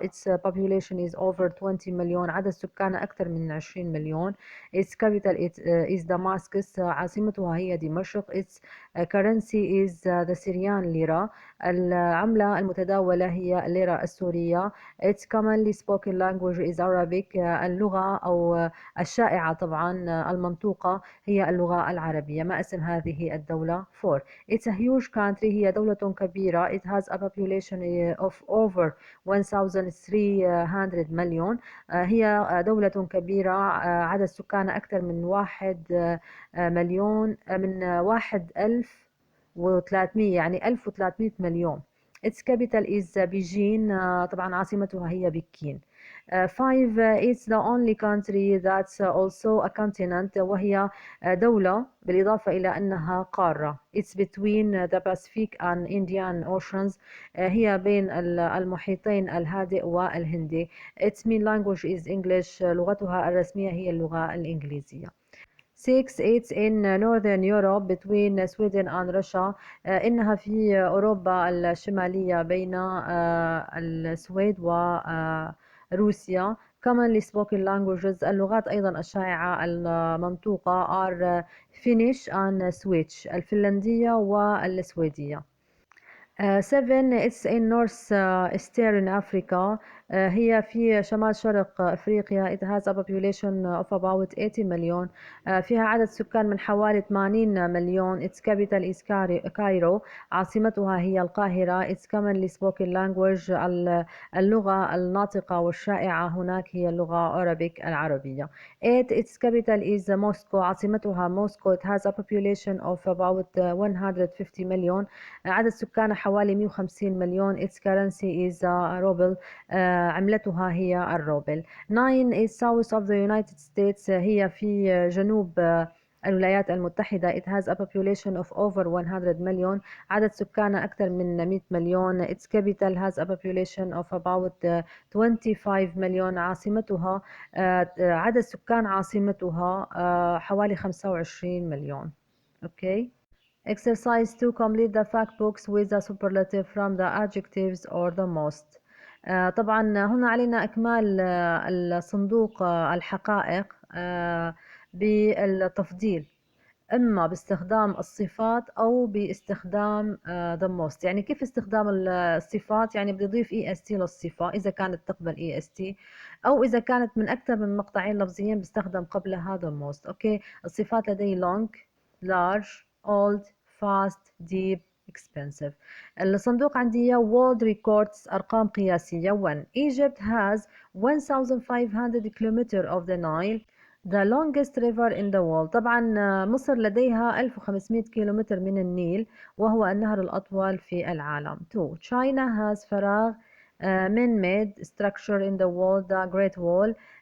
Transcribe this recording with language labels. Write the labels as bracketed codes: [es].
[en] Its population is over 20 مليون. [ar] عدد سكانها أكثر من 20 مليون. [en] Its capital is Damascus. [ar] عاصمتها هي دمشق. [en] Its currency is the Syrian lira. [ar] العملة المتداولة هي الليرة السورية. [en] Its commonly spoken language is Arabic. [ar] اللغة أو الشائعة طبعا المنطوقة هي اللغة العربية. ما اسم هذه الدولة؟ 4. [en] It's a huge country. [ar] هي دولة كبيرة. [en] It has a population of over 1,300 مليون. [ar] هي دولة كبيرة عدد سكانها أكثر من 1,300 يعني 1,300 مليون. [en] Its capital is [ar] بيجين. طبعا عاصمتها هي بكين. [en] 5 it's the only country that's also a continent [ar] وهي دولة بالإضافة إلى أنها قارة. [en] It's between the Pacific and Indian Oceans. [ar] هي بين المحيطين الهادئ والهندي. [en] Its main language is English. [ar] لغتها الرسمية هي اللغة الإنجليزية. [en] 6 it's in Northern Europe between Sweden and Russia. [ar] إنها في أوروبا الشمالية بين السويد وروسيا. [en] commonly spoken languages [ar] اللغات أيضا الشائعة المنطوقة [en] are Finnish and Swedish [ar] الفنلندية والسويدية. [en] 7 it's in North Eastern Africa. [ar] هي في شمال شرق أفريقيا. [en] it has a population of about 80 مليون. [ar] فيها عدد سكان من حوالي 80 مليون. [en] its capital is Cairo. [ar] عاصمتها هي القاهرة. [en] its commonly spoken language [ar] اللغة الناطقة والشائعة هناك هي اللغة Arabic العربية. [en] 8 its capital is Moscow. [ar] عاصمتها موسكو. [en] it has a population of about 150 مليون. [ar] عدد سكانها حوالي 150 مليون. [en] its currency is ruble. [ar] عملتها هي الروبل. [en] 9 is south of the United States. [ar] هي في جنوب الولايات المتحدة. [en] it has a population of over 100 مليون. [ar] عدد سكانها أكثر من 100 مليون. [en] its capital has a population of about 25 مليون. [ar] عاصمتها عدد سكان عاصمتها حوالي 25 مليون. [en] Okay. Exercise to complete the fact books with the superlative from the adjectives or the most. [ar] طبعا هنا علينا إكمال الصندوق الحقائق بالتفضيل إما باستخدام الصفات أو باستخدام the most. يعني كيف استخدام الصفات؟ يعني بدي أضيف est للصفة إذا كانت تقبل est، أو إذا كانت من أكثر من مقطعين لفظيين بستخدم قبلها the most. أوكي، الصفات لدي long, large, old, fast, deep, expensive. الصندوق عندي world records أرقام قياسية. [en] 1 Egypt has 1500 kilometer of the Nile, the longest river in the world. [ar] طبعا مصر لديها 1500 كيلومتر من النيل وهو النهر الأطول في العالم. [en] 2 China has فراغ man-made structure in the world, the Great Wall.